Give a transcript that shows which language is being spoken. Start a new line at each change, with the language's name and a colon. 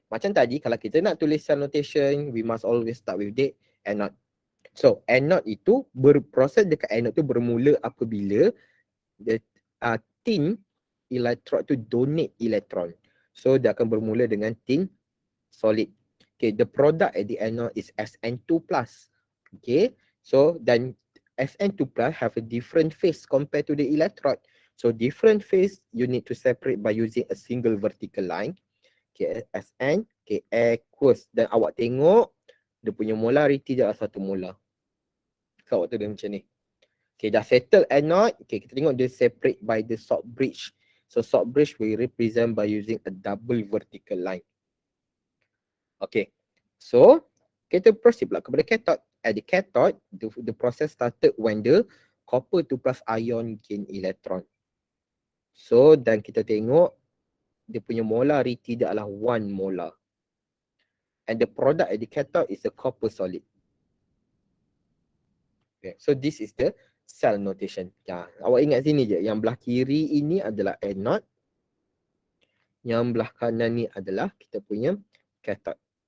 Malay: Macam tadi kalau kita nak tulis
English: cell notation, we must always start with the anode.
Malay: So anode itu berproses dekat anode tu bermula apabila
English: the tin electrode
Malay: tu
English: donate electron.
Malay: So dia akan bermula dengan tin solid.
English: Okay, the product at the anode is Sn2 plus. Okay, so then Sn2 plus have a different phase compared to the electrode. So different phase you need to separate by using a single vertical line. Okay, Sn, okay, aqueous.
Malay: Dan awak tengok dia punya molarity dia adalah 1 molar. So awak tu dia macam ni. Okay, dah settle anode. Okay, kita tengok dia
English: separate by the salt bridge. So salt bridge we represent by using a double vertical line.
Malay: Okay, so kita proceed pula kepada cathode.
English: At the cathode, the process started when the copper 2 plus ion gain electron.
Malay: So dan kita tengok dia punya molarity dia adalah 1 molar.
English: And the product at the cathode is a copper solid. Okay, so this is the cell notation.
Malay: Ya, awak ingat sini je, yang belah kiri ini adalah anode, yang belah kanan ni adalah kita punya cathode.